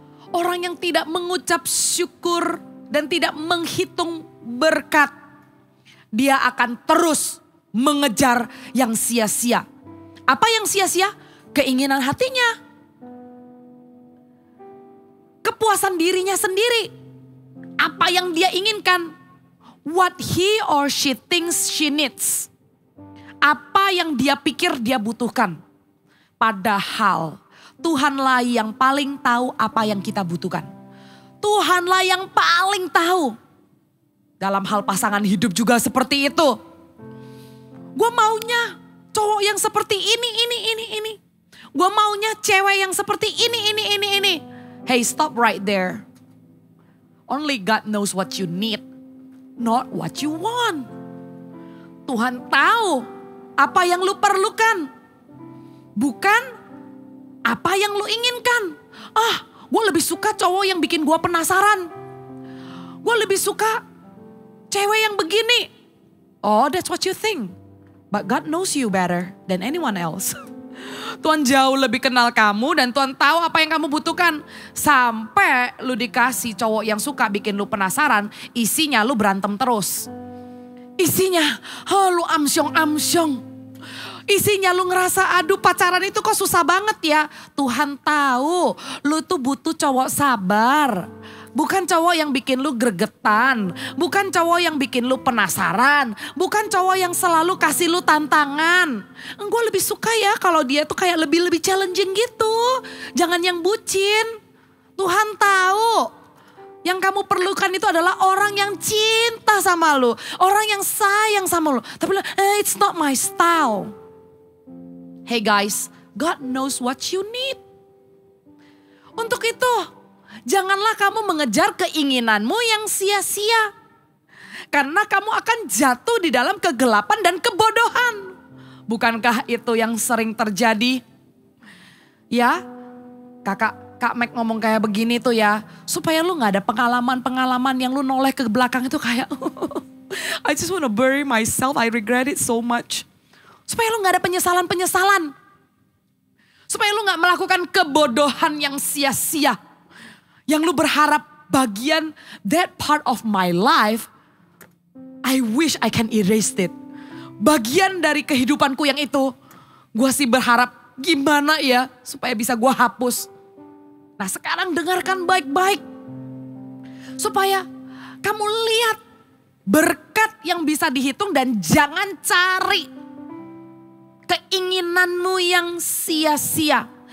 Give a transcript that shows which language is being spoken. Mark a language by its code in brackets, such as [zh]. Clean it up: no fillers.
[id] Orang yang tidak mengucap syukur dan tidak menghitung berkat, dia akan terus mengejar yang sia-sia. Apa yang sia-sia? Keinginan hatinya. Kepuasan dirinya sendiri. Apa yang dia inginkan. [en] What he or she thinks she needs. [id] Apa yang dia pikir dia butuhkan. Padahal Tuhanlah yang paling tahu apa yang kita butuhkan. Tuhanlah yang paling tahu. Dalam hal pasangan hidup juga seperti itu. Gue maunya cowok yang seperti ini. Gue maunya cewek yang seperti ini. [en] Hey, stop right there. Only God knows what you need, not what you want. [id] Tuhan tahu apa yang lu perlukan. Bukan apa yang lu inginkan. Gue lebih suka cowok yang bikin gue penasaran. Gue lebih suka cewek yang begini. [en] Oh, that's what you think. But God knows you better than anyone else. [id] Tuhan jauh lebih kenal kamu dan Tuhan tahu apa yang kamu butuhkan. Sampai lu dikasih cowok yang suka bikin lu penasaran, isinya lu berantem terus. Isinya, lu amsyong. Isinya lu ngerasa aduh pacaran itu kok susah banget ya. Tuhan tahu lu tuh butuh cowok sabar. Bukan cowok yang bikin lu gregetan. Bukan cowok yang bikin lu penasaran. Bukan cowok yang selalu kasih lu tantangan. Gue lebih suka ya kalau dia tuh kayak lebih challenging gitu. Jangan yang bucin. Tuhan tahu. Yang kamu perlukan itu adalah orang yang cinta sama lu. Orang yang sayang sama lu. Tapi [en] it's not my style. Hey guys, God knows what you need. [id] Untuk itu, janganlah kamu mengejar keinginanmu yang sia-sia. Karena kamu akan jatuh di dalam kegelapan dan kebodohan. Bukankah itu yang sering terjadi? Ya, Kak Mac ngomong kayak begini tuh ya. Supaya lu gak ada pengalaman-pengalaman yang lu noleh ke belakang itu kayak [en] I just want to bury myself, I regret it so much. [id] Supaya lu gak ada penyesalan-penyesalan. Supaya lu gak melakukan kebodohan yang sia-sia. Yang lu berharap bagian [en] that part of my life, I wish I can erase it. [id] Bagian dari kehidupanku yang itu, gue sih berharap gimana ya supaya bisa gue hapus. Nah sekarang dengarkan baik-baik. Supaya kamu lihat berkat yang bisa dihitung dan jangan cari keinginanmu yang sia-sia.